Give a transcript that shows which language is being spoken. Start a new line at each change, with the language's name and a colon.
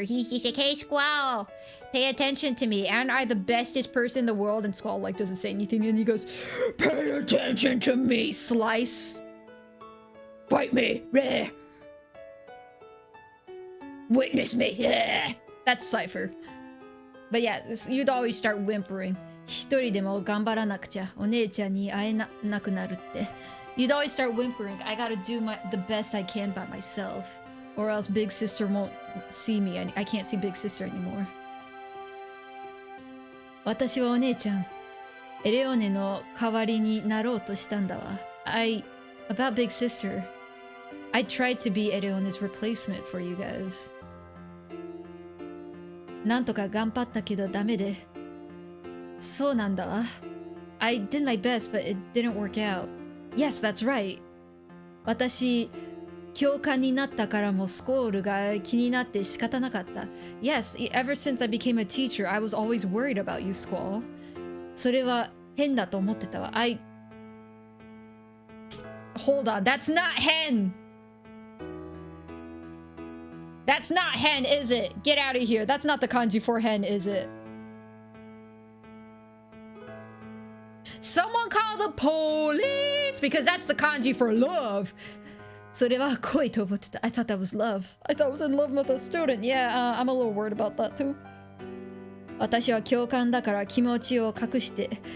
English: He's like, hey, Squall, pay attention to me. Aren't I the bestest person in the world? And Squall, like, doesn't say anything, and he goes, pay attention to me, Slice. Fight me. Bleh. Witness me. Yeah. That's Cypher. But yeah, you'd always start whimpering.
Japanese: 一人でも頑張らなくちゃお姉ちゃんに会えなくなるって
English: You'd always start whimpering. I gotta do the best I can by myself, or else Big Sister won't see me. I can't see Big Sister anymore.
Japanese: 私はお姉ちゃん、エレオネの代わりになろうとしたんだわ。
English: About Big Sister, I tried to be Eleone's replacement for you guys.
Japanese: なんとか頑張ったけどダメで。そうなんだわ。
English: I did my best, but it didn't work out. Yes, that's right.
Japanese: 私、教官になったからもスコールが気になって仕方なかった。
English: Yes, ever since I became a teacher, I was always worried about you, Squall.
Japanese: それは変だと思ってたわ。
English: Hold on, that's not hen! That's not hen, is it? Get out of here. That's not the kanji for hen, is it? Someone call the police! Because that's the kanji for love.
Japanese: それは恋と思ってた.
English: I thought that was love. I thought I was in love with a student. Yeah, I'm a little worried about that too.
Japanese: 私は教官だから気持ちを隠して。